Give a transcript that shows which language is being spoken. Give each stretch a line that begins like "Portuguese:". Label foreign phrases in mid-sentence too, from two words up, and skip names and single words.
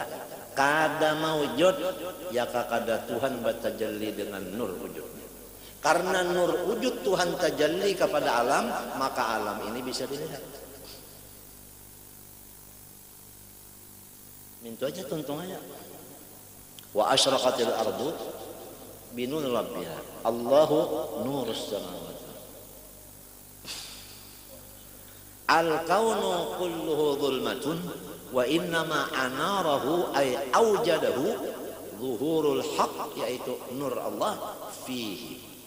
Banjar: Kada maujud ya kada Tuhan bertajalli dengan nur wujud. Karena nur wujud Tuhan tajalli kepada alam, maka alam ini bisa dilihat. Mintu aja tuntungannya.
Arabic: وأشرقت الأرض بنور ربها. الله نور السماوات. الكون كله ظلمة وإنما أناره أي أوجده ظهور الحق,
Banjar: yaitu nur Allah
Arabic: فيه.